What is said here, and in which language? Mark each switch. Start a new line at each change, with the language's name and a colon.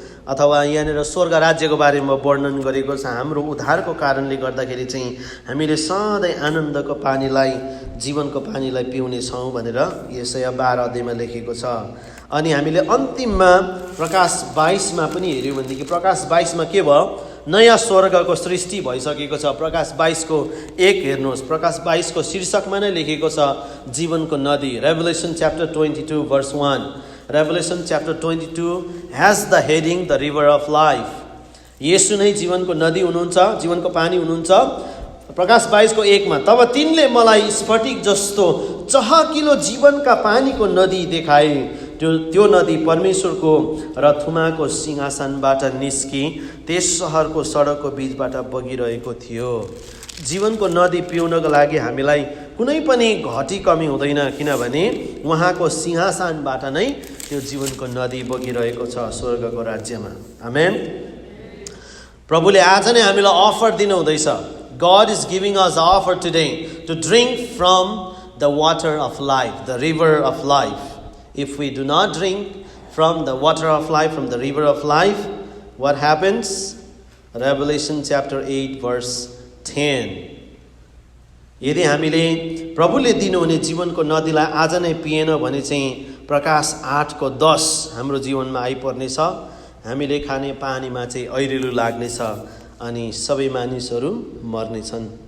Nepali: अथवा यहाँनिर स्वर्ग राज्यको बारेमा वर्णन गरेको छ। हाम्रो उद्धारको कारणले गर्दाखेरि चाहिँ हामीले सधैँ आनन्दको पानीलाई, जीवनको पानीलाई पिउनेछौँ भनेर यशाया 12 लेखेको छ। अनि हामीले अन्तिममा प्रकाश 22 पनि हेऱ्यौँ भनेदेखि प्रकाश 22 के भयो? नयाँ स्वर्गको सृष्टि भइसकेको छ। प्रकाश 22:1 हेर्नुहोस्। प्रकाश 22 शीर्षकमा नै लेखेको छ जीवनको नदी।
English: Revelation chapter 22 verse 1। Revelation chapter 22 has the heading the river of life.
Nepali: येशू नै जीवनको नदी हुनुहुन्छ, जीवनको पानी हुनुहुन्छ। प्रकाश 22:1 तब तिनले मलाई स्फटिक जस्तो चहकिलो जीवनका पानीको नदी देखाए। त्यो नदी परमेश्वरको र थुमाको सिंहासनबाट निस्की त्यस सहरको सडकको बीचबाट बगिरहेको थियो। जीवनको नदी पिउनको लागि हामीलाई कुनै पनि घटी कमी हुँदैन, किनभने उहाँको सिंहासनबाट नै त्यो जीवनको नदी बगिरहेको छ स्वर्गको राज्यमा। आमेन। प्रभुले आज नै हामीलाई अफर दिनुहुँदैछ।
English: God is giving us an offer today to drink from the water of life, the river of life. If we do not drink from the water of life, from the river of life, what happens? Revelation chapter 8 verse 10.
Nepali: यदि हामीले प्रभुले दिनुहुने जीवनको नदीलाई आज नै PN भने चाहिँ प्रकाश 8:10 हाम्रो जीवनमा आइपर्नेछ। हामीले खाने पानीमा चाहिँ ऐरेलु लाग्नेछ अनि सबै मानिसहरू मर्नेछन्।